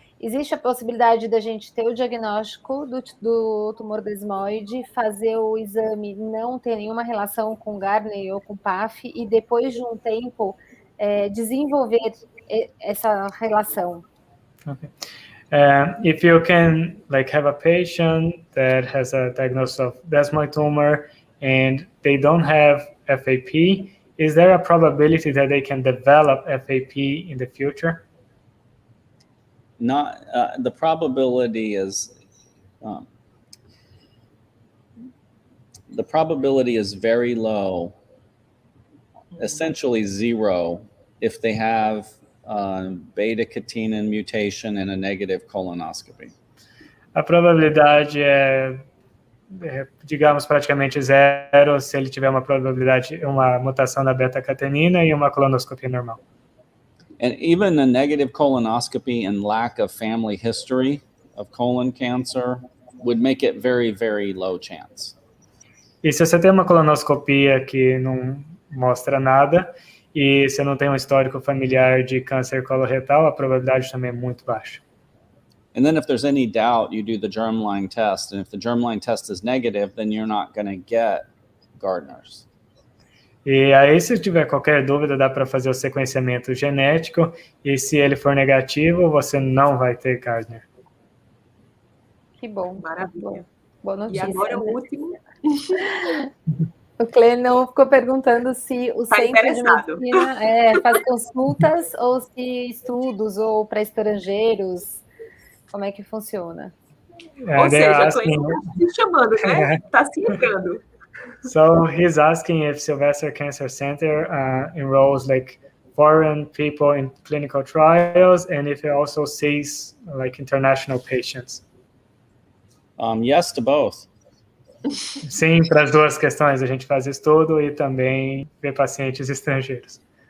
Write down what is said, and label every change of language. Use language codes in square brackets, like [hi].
[pt] Existe a possibilidade da gente ter o diagnóstico do tumor desmóide, fazer o exame, não ter nenhuma relação com Gardner ou com PAF, e depois de um tempo desenvolver essa relação? [en] Okay. If you can like have a patient that has a diagnosis of desmoid tumor and they don't have FAP, is there a probability that they can develop FAP in the future? Not the probability is very low, essentially zero, if they have beta-catenin mutation and a negative colonoscopy. A probabilidade é, digamos, praticamente zero se ele tiver uma mutação na beta-catenina e uma colonoscopia normal. And even a negative colonoscopy and lack of family history of colon cancer would make it very, very low chance. E se você tem uma colonoscopia que não mostra nada e você não tem um histórico familiar de câncer coloretal, a probabilidade também é muito baixa. And then if there's any doubt, you do the germline test. And if the germline test is negative, then you're not going to get Gardner's. [pt] E aí, se tiver qualquer dúvida, dá para fazer o sequenciamento genético, e se ele for negativo, você não vai ter Gardner. Que bom. Maravilha. Boa notícia. E agora o último. O Clenão ficou perguntando se o centro de medicina faz consultas ou se estudos ou para estrangeiros, como é que funciona? Ou seja, a Clenão está se chamando, né? Está se ligando. [en] So he's asking if Sylvester Cancer Center enrolls like foreign people in clinical trials and if it also sees like international patients. Yes to both. [pt] Sim, para as duas questões, a gente faz estudo e também vê pacientes estrangeiros.